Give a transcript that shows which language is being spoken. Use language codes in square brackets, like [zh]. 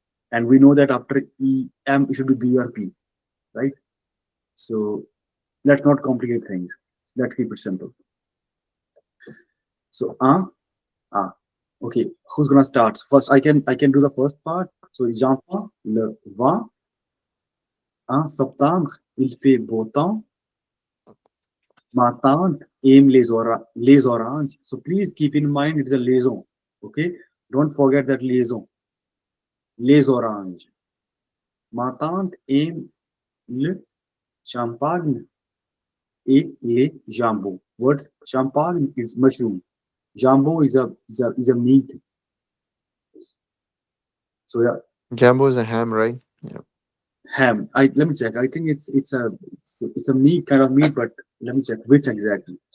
[en] And we know that after EM it should be B or P, right? So let's not complicate things. Let's keep it simple. So okay, who's gonna start? First, I can do the first part. [fr] So j'entends le vent. En septembre, il fait beau temps. Ma tante aime les oranges. [en] So please keep in mind it's a liaison. Okay, don't forget that liaison. [fr] Les oranges. Ma tante aime le champagne et les jambons. [en] What champagne is mushroom. Jambon is a meat. So yeah, Jambo is a ham, right? Yeah. ham. Let me check. I think it's a meat kind of meat, but let me check which exactly.